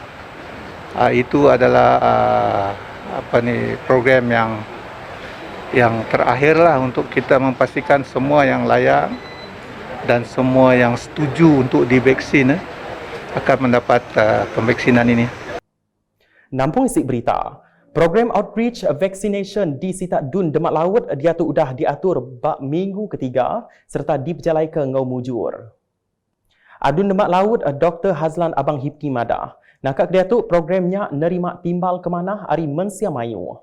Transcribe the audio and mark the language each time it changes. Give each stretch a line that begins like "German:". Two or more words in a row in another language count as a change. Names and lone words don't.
Malay: Itu adalah program yang terakhir lah untuk kita memastikan semua yang layak dan semua yang setuju untuk divaksin akan mendapat pemvaksinan ini.
Iban: Nampung isik berita, program
English: outreach vaccination
Iban: di Sitak Dun Demak Laut dia tu udah diatur bak minggu ketiga serta diperjalai ke ngau mujur. Adun Demak Laut Dr. Hazlan Abang Hipki Madah. Nakak dia tu programnya nerima timbal ke mana hari Mensia Mayu.